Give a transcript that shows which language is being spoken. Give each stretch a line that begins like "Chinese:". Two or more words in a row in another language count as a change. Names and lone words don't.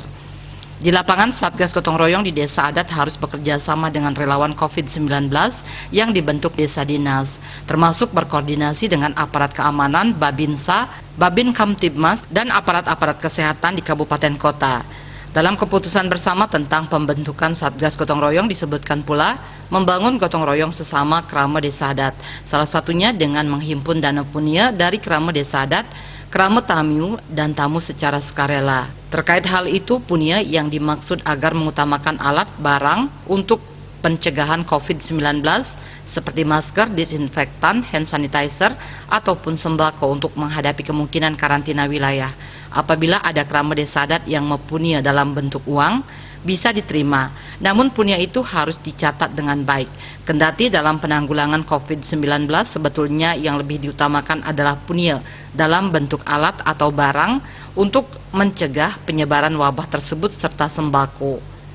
Indonesian: Di lapangan, Satgas Gotong Royong di desa adat harus bekerja sama dengan relawan COVID-19 yang dibentuk desa dinas, termasuk berkoordinasi dengan aparat keamanan, Babinsa, Babin Kamtibmas, dan aparat-aparat kesehatan di kabupaten kota. Dalam keputusan bersama tentang pembentukan Satgas Gotong Royong disebutkan pula membangun gotong royong sesama kerama desa adat, salah satunya dengan menghimpun dana punia dari kerama desa adat, kerama tamu dan tamu secara sukarela. Terkait hal itu, punia yang dimaksud agar mengutamakan alat barang untuk pencegahan COVID-19 seperti masker, disinfektan,
English: hand sanitizer,
Indonesian: ataupun sembako untuk menghadapi kemungkinan karantina wilayah. Apabila ada kerama desa adat yang mempunyai dalam bentuk uang, bisa diterima, namun punya itu harus dicatat dengan baik. Kendati dalam penanggulangan COVID-19 sebetulnya yang lebih diutamakan adalah punya dalam bentuk alat atau barang untuk mencegah penyebaran wabah tersebut serta sembako.